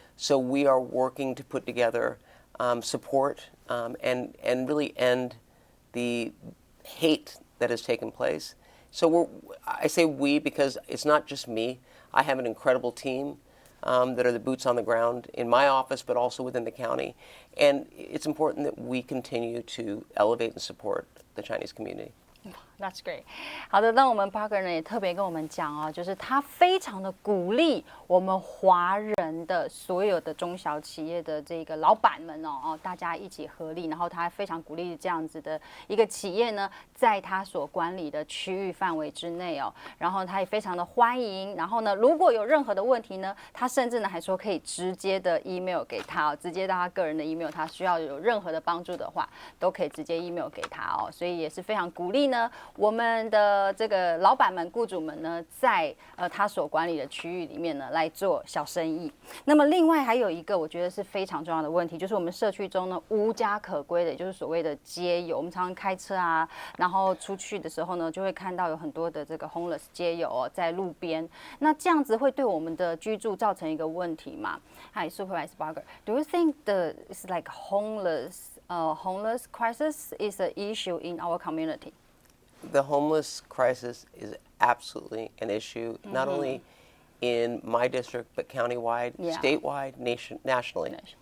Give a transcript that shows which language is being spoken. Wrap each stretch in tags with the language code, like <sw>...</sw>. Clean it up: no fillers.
<en>So we are working to put together support and really end the hate that has taken place. So I say we because it's not just me. I have an incredible team that are the boots on the ground in my office, but also within the county. And it's important that we continue to elevate and support the Chinese community. That's great。</en> <zh>好的，那我们 Barger 呢也特别跟我们讲哦，就是他非常的鼓励我们华人的所有的中小企业的这个老板们哦，大家一起合力，然后他非常鼓励这样子的一个企业呢，在他所管理的区域范围之内哦，然后他也非常的欢迎，然后呢，如果有任何的问题呢，他甚至呢还说可以直接的 email 给他哦，直接到他个人的 email， 他需要有任何的帮助的话，都可以直接 email 给他哦，所以也是非常鼓励呢。我们的这个老板们、雇主们呢，在他所管理的区域里面呢，来做小生意。那么另外还有一个我觉得是非常重要的问题，就是我们社区中呢无家可归的，也就是所谓的街友。我们常常开车啊，然后出去的时候呢，就会看到有很多的这个 homeless 街友哦，在路边。那这样子会对我们的居住造成一个问题吗？</zh> <en>Hi, Supervisor Barger. Do you think it's like homeless crisis is an issue in our community? The homeless crisis is absolutely an issue, not only in my district, but countywide, statewide, nationally.</en>